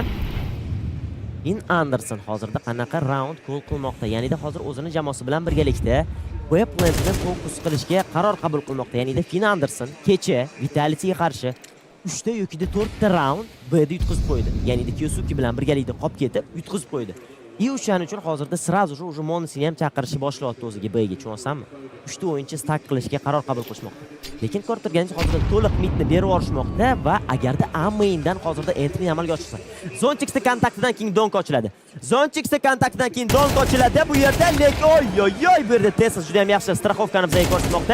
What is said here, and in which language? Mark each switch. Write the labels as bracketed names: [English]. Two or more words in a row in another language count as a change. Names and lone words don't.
[Uzbek] Anderson hozirda qanaqa raund qo'l qilmoqda? Ya'ni hozir o'zini jamoasi bilan birgalikda Weblandni fokus qilishga qaror qabul qilmoqda. Ya'ni Anderson kecha Vitality'ga qarshi 3 ta yoki 4 ta raund B'da yutqizib qo'ydi. Ya'ni Kyosuke bilan birgalikda qolib ketib yutqizib qo'ydi. O'shaning uchun hozirda [Russian] sразу же уже [Uzbek] Monisini ham chaqirishni boshlayapti o'ziga B'ga, tushunsanmi? 3 ta o'yinchi stak qilishga qaror qabul qilishmoqda. Lekin ko'rib turganingiz hozirda to'liq midni berib yuborishmoqda va agarda A-maindan hozirda entry amalga oshirsa, Zontix'da kontaktidan keyin Donk ochiladi. Bu yerda lekin oy bu yerda Tesla juda ham yaxshi strafovkani bizga ko'rsatmoqda.